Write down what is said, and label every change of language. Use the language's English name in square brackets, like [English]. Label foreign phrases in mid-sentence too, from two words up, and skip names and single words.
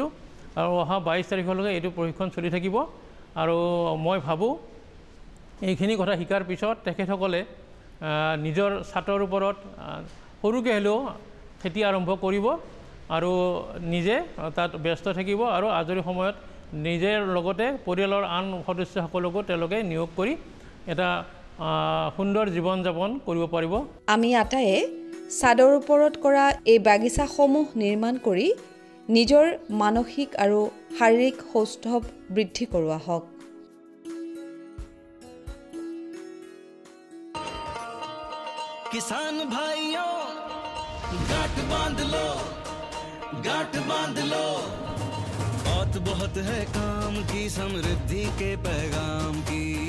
[Assamese] আৰু অহা 22 তাৰিখলৈকে এইটো প্ৰশিক্ষণ চলি থাকিব। আৰু মই ভাবোঁ এইখিনি কথা শিকাৰ পিছত তেখেতসকলে নিজৰ ছাদৰ ওপৰত সৰুকৈ হ'লেও খেতি আৰম্ভ কৰিব আৰু নিজে তাত ব্যস্ত থাকিব আৰু আজৰি সময়ত নিজে লগতে পৰিয়ালৰ আন সদস্যসকলকো তেওঁলোকে নিয়োগ কৰি এটা সুন্দৰ জীৱন যাপন কৰিব পাৰিব। আমি আটায়ে ছাদৰ ওপৰত কৰা এই বাগিচাসমূহ নিৰ্মাণ কৰি নিজৰ মানসিক আৰু শাৰীৰিক সৌষ্ঠৱ বৃদ্ধি কৰোৱা হওক। [Hindi] किसान भाइयों गांठ बांध लो बहुत है काम की समृद्धि के पैगाम की।